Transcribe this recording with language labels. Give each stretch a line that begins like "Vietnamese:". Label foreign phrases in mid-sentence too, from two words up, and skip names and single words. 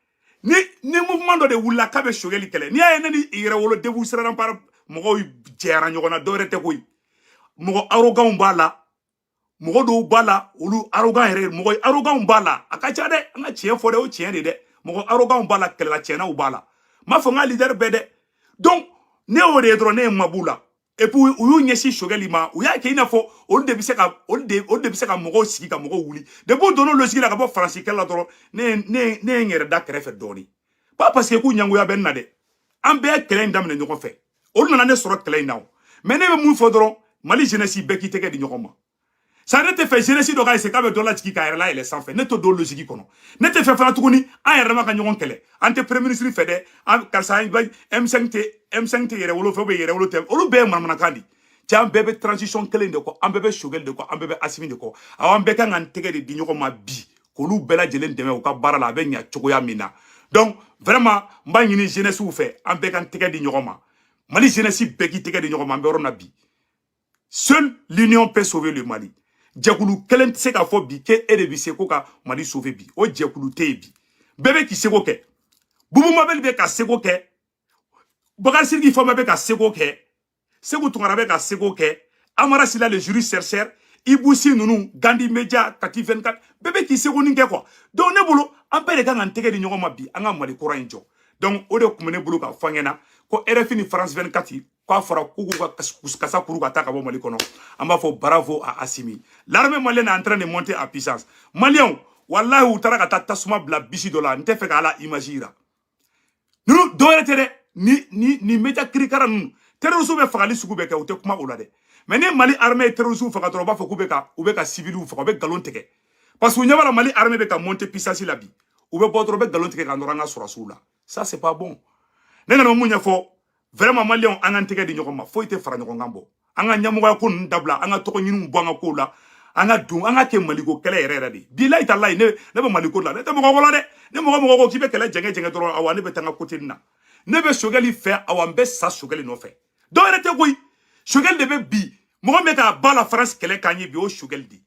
Bambara: ni mouvement dɔ de wulila k'a bɛ Choguel kɛlɛ n'i y'a ye ne ni Yɛrɛwolo Déboussara Parma mɔgɔw jɛyara ɲɔgɔn na dɔwɛrɛ tɛ koyi mɔgɔ arrogant b'a la mɔgɔ dɔw b'a la olu arrogant yɛrɛ mɔgɔ arrogant b'a la a ka ca dɛ an ka tiɲɛ fɔ dɛ o tiɲɛ de dɛ mɔgɔ arrogant b'a la kɛlɛla tiɲɛnaw b'a la m'a fɔ n ka leader bɛɛ dɛ donc ne y'o de ye dɔrɔn ne ye ma b'u la
French: et puis
Bambara: u y'u ɲɛsin Choguel ma u y'a kɛ i n'a fɔ olu de bɛ se ka mɔgɔw sigi ka mɔgɔw wuli depuis u donna logique la ka bɔ Faransi kɛlɛ la dɔrɔn ne ye n yɛrɛ da kɛrɛfɛ dɔɔni
French: pas parce que
Bambara: k'u ɲangoya bɛ n na dɛ an bɛɛ ye kɛlɛ in daminɛ ɲɔgɔn fɛ olu nana ne sɔrɔ kɛlɛ in na o mais ne bɛ mun fɔ dɔrɔn Mali jeunesse bɛɛ k'i tɛgɛ di ɲɔgɔn ma ça ne tɛ fɛ jeunesse dɔ ka essayer k'a bɛ dɔ lajigin k'a yɛrɛ layɛlɛ sanfɛ ne t'o don logique kɔnɔ ne tɛ fɛ fana tuguni an yɛrɛ dama ka ɲɔgɔn kɛlɛ an tɛ
French: premier ministre
Bambara: fɛ dɛ karisa M5 tɛ Yɛrɛwolo fɛ
French: ou bien
Bambara: Yɛrɛwolo tɛ olu bɛɛ ye manamanakan de cɛ an bɛɛ bɛ transition kelen de kɔ an bɛɛ bɛ Choguel de kɔ an bɛɛ bɛ Assimi de kɔ aw an bɛɛ kan k'an tɛgɛ de di ɲɔgɔn ma bi k'olu bɛɛ lajɛlen dɛmɛ u ka baara la a bɛ ɲɛ cogoya min na
French: donc vraiment
Bambara: n b'a ɲini jeunesse fɛ an bɛɛ k'an tɛgɛ di ɲɔgɔn ma Mali jeunesse bɛɛ k'i tɛgɛ di ɲɔgɔn ma an bɛ yɔrɔ min na bi
French: seule l'union peut sauver le Mali
Bambara: jɛkulu kelen tɛ se k'a fɔ bi k'e de bɛ se ko ka Mali sauver bi o jɛkulu tɛ yen bi bɛɛ bɛ k'i seko kɛ Boubou Mabel bɛ ka seko kɛ Bakari Sidiki Fama bɛ ka seko kɛ Sékou Tounkara bɛ ka seko kɛ Amara Sila
French: le juriste chercheur
Bambara: Ibousi ninnu Gandhi Media Kati 24 bɛɛ bɛ k'i seko nin kɛ
French: quoi donc
Bambara: ne bolo an bɛɛ de kan k'an tɛgɛ di ɲɔgɔn ma bi an ka Mali kura in jɔ donc o de tun bɛ ne bolo k'a fɔ an ɲɛna ko RFI ni France 24 k'a fɔra k'u k'u ka kasa kuru ka taa ka bɔ Mali kɔnɔ an b'a fɔ
French: bravo à Assimi l'armée malienne est en train de monter en puissance
Bambara: Maliens wallahi u taara ka taa tasuma bila bisi dɔ la n tɛ fɛ k'ala image yira ninnu dɔwɛrɛ tɛ dɛ ni média kirikara ninnu terroristes bɛ fagali sugu bɛ kɛ u tɛ kuma o la dɛ mais ni Mali armée ye terroristes faga dɔrɔn u b'a fɔ k'u bɛ ka civils faga u bɛ galon tigɛ parce que u ɲɛ b'a la Mali armée bɛ ka
French: monter puissance
Bambara: la bi u bɛ bɔ dɔrɔn u bɛ galon tigɛ ka nɔrɔ an ka sɔrɔsiw la
French: ça c'est pas bon
Bambara: ne nana mun ɲɛfɔ vraiment Maliens an k'an tɛgɛ di ɲɔgɔn ma foyi tɛ fara ɲɔgɔn kan bɔ an ka ɲɛmɔgɔya ko ninnu dabila an ka tɔgɔ ɲiniw bɔ an ka kow la an ka don an ka kɛ Maliko kɛlɛ yɛrɛ yɛrɛ de
Arabic: بالله تالله
Bambara: ne bɛ Maliko la ne tɛ mɔgɔ wala dɛ ne mɔgɔ ko k'i bɛ kɛlɛ jɛngɛ dɔrɔn awa ne bɛ taa n ka côté nin na ne bɛ Choguel fɛ awa n bɛ sa Choguel nɔfɛ dɔw yɛrɛ tɛ koyi Choguel de bɛ bi Mɔgɔ bɛ ka ba la France kɛlɛ kan ye bi o Choguel di.